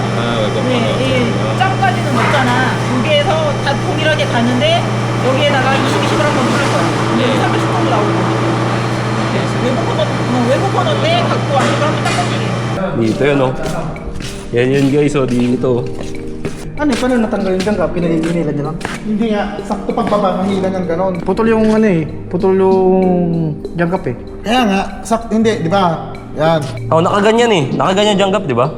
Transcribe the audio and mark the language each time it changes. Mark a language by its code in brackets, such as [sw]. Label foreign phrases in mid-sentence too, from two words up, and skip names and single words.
[ko] 이 짬까지는 없잖아. 여기에서 다 동일하게 가는데 여기에다가 22씩을 한번 누를 거야. 여기 310 정도 나오고. 외부 코너 때 갖고 와서 한번 딱 꺾이게. [tl] Dito yun, oh. Yan yun guys, oh. Dito. Ano, paano natanggal yung jangka? Pinahihinilan niya lang? Hindi nga, sakto pagbaba, mahila ng ganon. Putol yung ano eh, putol yung jangkap eh. Kaya nga, hindi, di ba? Yan. Oh, nakaganyan eh. Nakaganyan jangkap, di ba?